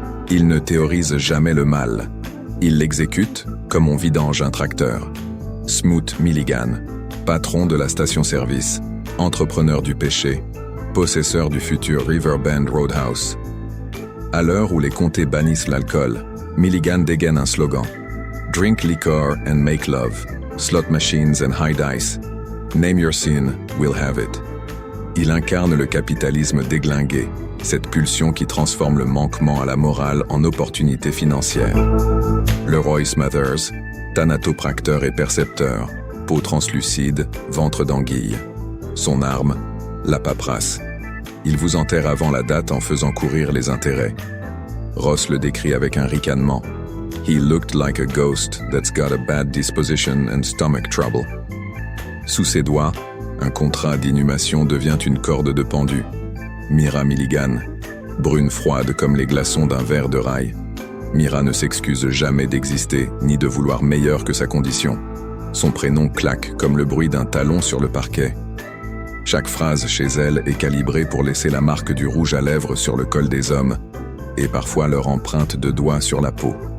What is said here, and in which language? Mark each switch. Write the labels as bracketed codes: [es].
[fr] Il ne théorise jamais le mal. Il l'exécute comme on vidange un tracteur. Smoot Milligan, patron de la station-service, entrepreneur du péché, possesseur du futur Riverbend Roadhouse. À l'heure où les comtés bannissent l'alcool, Milligan dégaine un slogan. [en] Drink liquor and make love. Slot machines and high dice. Name your sin, we'll have it. [fr] Il incarne le capitalisme déglingué, cette pulsion qui transforme le manquement à la morale en opportunité financière. Leroy Smathers, thanatopracteur et percepteur, peau translucide, ventre d'anguille. Son arme, la paperasse. Il vous enterre avant la date en faisant courir les intérêts. Ross le décrit avec un ricanement. [en] He looked like a ghost that's got a bad disposition and stomach trouble. [fr] Sous ses doigts, un contrat d'inhumation devient une corde de pendu. Mira Milligan, brune froide comme les glaçons d'un verre de rail. Mira ne s'excuse jamais d'exister ni de vouloir meilleur que sa condition. Son prénom claque comme le bruit d'un talon sur le parquet. Chaque phrase chez elle est calibrée pour laisser la marque du rouge à lèvres sur le col des hommes et parfois leur empreinte de doigts sur la peau.